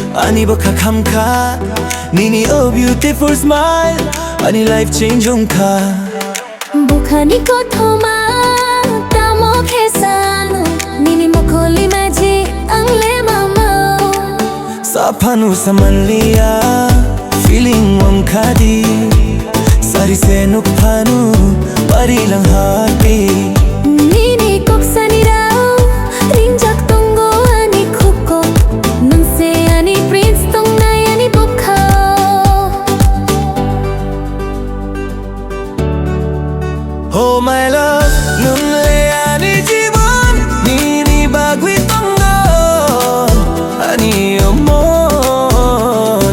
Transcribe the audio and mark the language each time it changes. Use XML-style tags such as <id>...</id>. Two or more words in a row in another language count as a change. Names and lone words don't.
<trp>Ani baka kamka Nini</trp> <en>oh beautiful smile</en> <trp>Ani</trp> <en>life change</en> <trp>ka Bukhani ko thoma Tamo khesano Nini mokoli maji Angle mama Sapanu saman liya Feeling wam khadi Sari se nuk phanu Pari lang hati Nini kok sanirao Rinjak tongo ani khuko Nung se ani prince tong nai ani bukha</trp> <en>Oh my love</en> <trp>Nung le ani jibon Nini bagwi tongon Ani omon</trp>